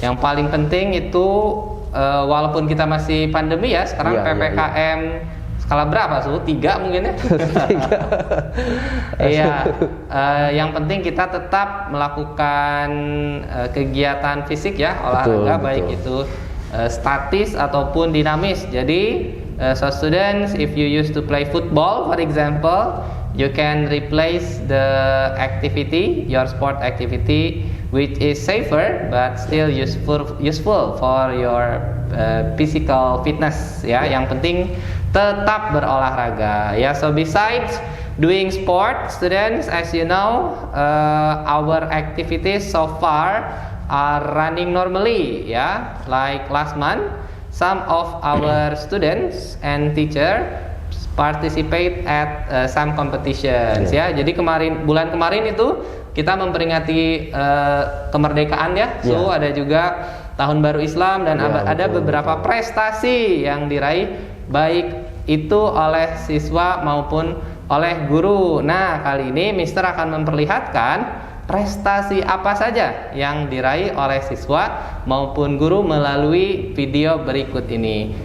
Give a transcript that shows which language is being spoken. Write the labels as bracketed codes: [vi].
[id] Yang paling penting itu walaupun kita masih pandemi ya sekarang, PPKM Skala berapa, Su? 3 mungkin ya? Iya, yang penting kita tetap melakukan kegiatan fisik ya, olahraga, Betul, baik itu statis ataupun dinamis. [en] Jadi, so students, if you used to play football, for example, you can replace the activity, your sport activity, which is safer but still useful for your physical fitness ya. [id] Yang penting tetap berolahraga ya. [en] So besides doing sport, students, as you know, our activities so far are running normally ya. Like last month, some of our students and teacher participate at some competitions ya. [id] Jadi bulan kemarin itu kita memperingati kemerdekaan ya. So ada juga Tahun Baru Islam dan ada beberapa prestasi yang diraih baik itu oleh siswa maupun oleh guru. Nah, kali ini Mister akan memperlihatkan prestasi apa saja yang diraih oleh siswa maupun guru melalui video berikut ini.